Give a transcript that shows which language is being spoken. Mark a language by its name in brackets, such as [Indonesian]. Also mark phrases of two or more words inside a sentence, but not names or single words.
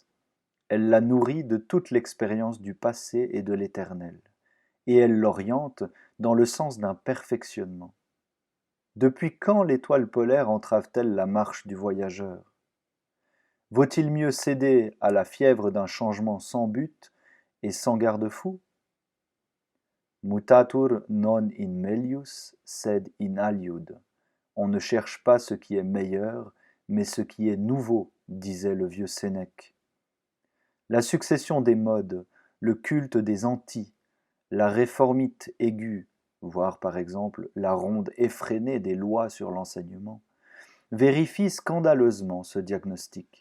[French] Elle la nourrit de toute l'expérience du passé et de l'éternel, et elle l'oriente dans le sens d'un perfectionnement. Depuis quand l'étoile polaire entrave-t-elle la marche du voyageur? Vaut-il mieux céder à la fièvre d'un changement sans but et sans garde-fou? [Latin] Mutatur non in melius, sed in aliud. [French] On ne cherche pas ce qui est meilleur, mais ce qui est nouveau, disait le vieux Sénèque. La succession des modes, le culte des antis, la réformite aiguë, voire par exemple la ronde effrénée des lois sur l'enseignement, vérifie scandaleusement ce diagnostic.